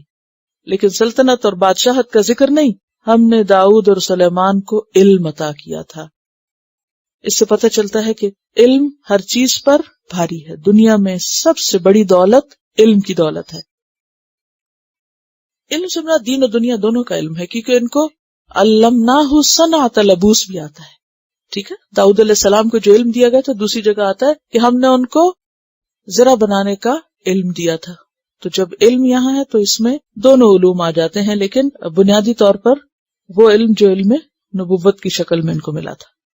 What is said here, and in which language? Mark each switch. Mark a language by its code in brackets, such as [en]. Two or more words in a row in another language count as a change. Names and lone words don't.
[ur] لیکن سلطنت اور بادشاہت کا ذکر نہیں، ہم نے داؤد اور سلیمان کو علم عطا کیا تھا. اس سے پتہ چلتا ہے کہ علم ہر چیز پر بھاری ہے. دنیا میں سب سے بڑی دولت علم کی دولت ہے. علم سے مراد دین اور دنیا دونوں کا علم ہے، کیونکہ ان کو [ar] علمناہ صنعۃ لبوس [ur] بھی آتا ہے. ٹھیک ہے، داؤد علیہ السلام کو جو علم دیا گیا تھا، دوسری جگہ آتا ہے کہ ہم نے ان کو زرع بنانے کا علم دیا تھا. تو جب علم یہاں ہے تو اس میں دونوں علوم آ جاتے ہیں، لیکن بنیادی طور پر وہ علم جو علم نبوت کی شکل میں ان کو ملا تھا.